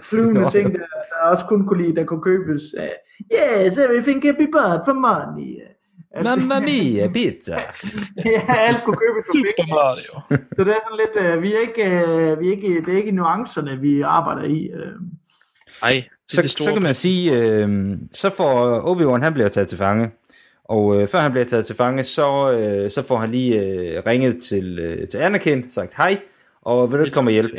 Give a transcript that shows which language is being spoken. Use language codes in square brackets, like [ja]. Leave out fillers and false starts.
[da] Flyvende ting der også kun kunne lide, der kunne købes. [en] Yes, everything can be bought for money. [it] Mamma mia, pizza. [da] Ja, alt kunne købes for penge. Mario. Så det er sådan lidt, vi er ikke det er ikke nuancerne, vi arbejder i. Nej. Så kan man sige, så får Obi-Wan, han bliver taget til fange. Og før han bliver taget til fange, så får han lige ringet til Anakin, sagt hej, og vil du ikke komme og hjælpe?